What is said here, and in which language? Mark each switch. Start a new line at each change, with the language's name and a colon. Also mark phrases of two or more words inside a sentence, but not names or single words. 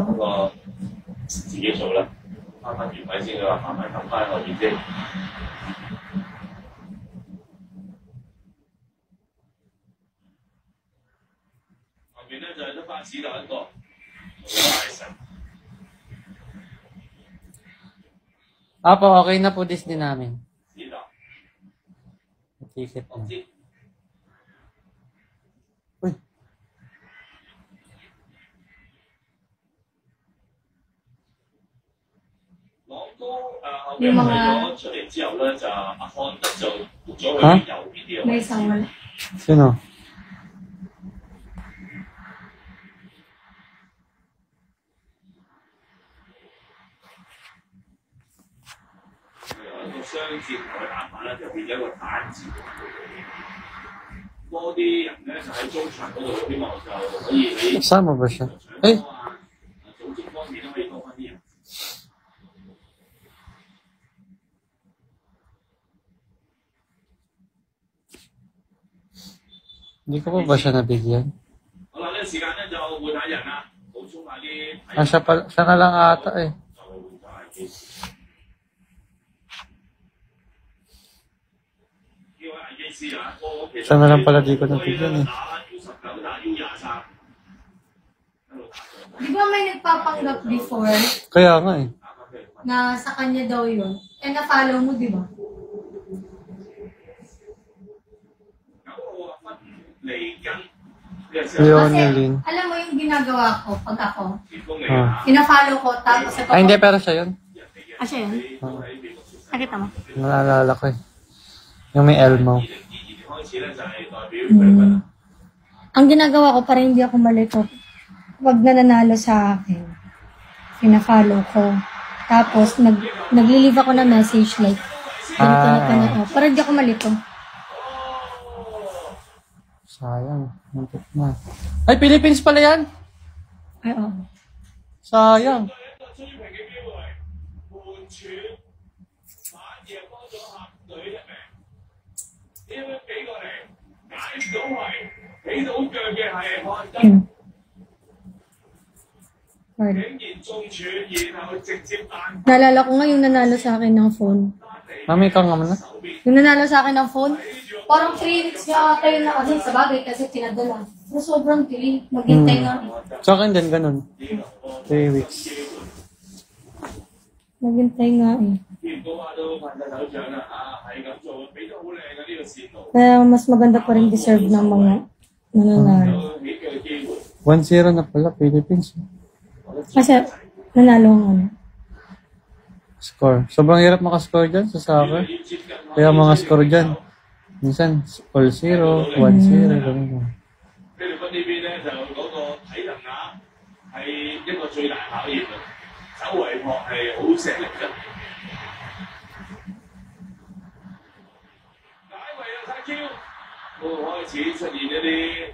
Cantonese: 嗰個自己做啦，翻返原位先啦，慢慢撳翻後面先。後面咧就係得翻子彈一個，大神。
Filipino: Apo, okay na po Disney namin.
Cantonese: 子彈，
Filipino: Ticket
Cantonese: 我
Filipino: na.
Cantonese: 知。
Filipino: Uy,
Cantonese: 朗哥後面為咗出嚟之後咧，就阿漢德就撥咗去嚇右邊啲嘅
Filipino: May
Cantonese: 位置。
Filipino: isang wala. sino?
Cantonese: 由一個雙箭頭嘅打法咧，就變咗一個單箭。多啲人咧就喺中場嗰度，希望就可以喺
Filipino: Kasama ba siya? Ay,
Cantonese: 組織方面都可以多翻啲人。
Filipino: hindi ko pa ba siya nabigyan?
Cantonese: 好啦，呢個時間咧就換下人啦，補充下啲。
Filipino: Ah, siya na lang ata eh.
Cantonese: 就換咗係幾時？呢位係機師啊，我其實
Filipino: Siya na lang pala di ko nabigyan eh.
Cantonese: 打 U19 打 U23。
Filipino: Di ba may nagpapanggap before Kaya nga eh. na sa kanya daw yun? Eh, na-follow mo, di ba?
Cantonese: 咁我話分嚟跟呢個時
Filipino: Yun,
Cantonese: 候
Filipino: Kasi, Yulin. alam mo yung ginagawa ko pag ako,
Cantonese: 前鋒嚟 Ah. 啊，
Filipino: ina-follow ko, tapos sa Ay, hindi, pero siya yun.
Cantonese: 人哋嘅
Filipino: Ah, siya yun?
Cantonese: 都喺美國出世。
Filipino: Nakita mo? Naalala ko eh. Yung may Elmo.
Cantonese: 2022 年開始咧就係代表菲律賓啦。
Filipino: Ang ginagawa ko para hindi ako malito, pag nananalo sa akin, ina-follow ko. Tapos, nag-leave ako na message like, ganito na to na to. Para hindi ako malito. Sayang. Muntik na. Ay, Philippines pala yan! Ay, oo. Sayang.
Cantonese: 一個追平嘅機會，換傳反而幫咗客隊一命。點樣俾過嚟？解唔到圍，起到腳嘅係漢德，
Filipino: Yun. Word.
Cantonese: 竟然中柱，然後直接彈
Filipino: Naalala ko nga yung nanalo sa akin ng phone.
Cantonese: 翻嚟
Filipino: Mami, ikaw nga muna.
Cantonese: 手邊。
Filipino: Yung nanalo sa akin ng phone, parang 3 weeks niya ata yun na ano, sa bagay kasi tinadala. So, sobrang delay. Maghintay nga. Sa akin din, ganun. 3 weeks. Maghintay nga eh.
Cantonese: 見到啊都拍晒手掌啦，啊係咁做，俾得好靚嘅呢個線路，
Filipino: Kaya mas maganda pa rin deserve ng mga nananalo.
Cantonese: 有起腳嘅機會。
Filipino: 1-0 na pala, Philippines. Kasi nanalo ang ano. Score. Sobrang hirap makascore dyan sa soccer. Kaya mga score dyan. Minsan, all 0, 1-0, ganun.
Cantonese: 菲律賓呢邊咧就嗰個體能啊係一個最大考驗啊，走圍撲係好吃力嘅。解圍啊，太 Q， 都開始出現一啲